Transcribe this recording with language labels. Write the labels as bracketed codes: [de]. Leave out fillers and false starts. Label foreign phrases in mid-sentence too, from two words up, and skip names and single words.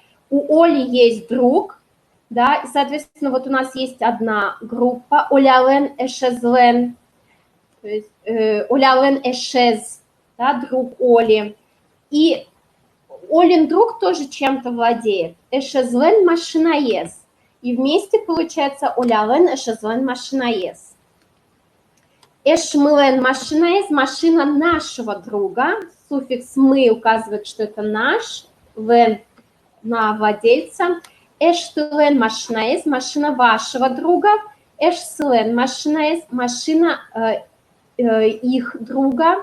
[ru] У Оли есть друг, да, и, соответственно, вот у нас есть одна группа, [udm] Олялен эшезлен, [ru] то есть [udm] Олялен эшез, [ru] да, друг Оли. И Олин друг тоже чем-то владеет. [udm] Эшезлен машинаез. [ru] И вместе получается [udm] Олялен эшезлен машинаез. Эшмылен машинаез, [ru] машина нашего друга. Суффикс мы указывает, что это наш. Лен на владельца. [udm] Эштылен машинаез, [ru] машина вашего друга. [udm] Эшсылен машинаез, [ru] машина их друга.